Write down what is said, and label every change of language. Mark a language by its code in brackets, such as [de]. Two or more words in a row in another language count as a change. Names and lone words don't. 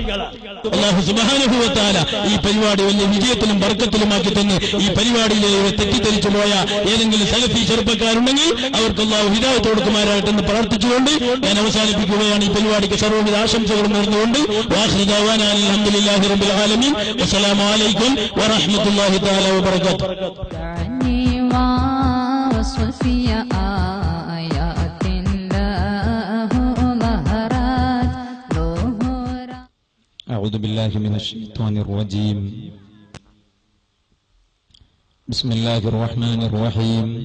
[ar] الله سبحانه وتعالى [ml] ഈ പരിപാടി വലിയ വിജയത്തിലും ബർക്കത്തിലുമാക്കി തന്ന് ഈ പരിപാടിയിലെ തെറ്റിദ്ധരിച്ചു പോയ ഏതെങ്കിലും സലഫി ചെറുപ്പക്കാരുണ്ടെങ്കിൽ അവർക്ക് അല്ലാഹു ഹിദായത്ത് കൊടുക്കുമാറാകട്ടെന്ന് പ്രാർത്ഥിച്ചുകൊണ്ട് ഞാൻ അവസാനിപ്പിക്കുകയാണ്. ഈ പരിപാടിക്ക് സർവ്വവിധ ആശംസകളും നേർന്നുകൊണ്ട് [ar] وآخر دعوانا الحمد لله رب العالمين. السلام عليكم ورحمة الله تعالى وبركاته. أعوذ بالله من الشيطان الرجيم. بسم الله الرحمن الرحيم.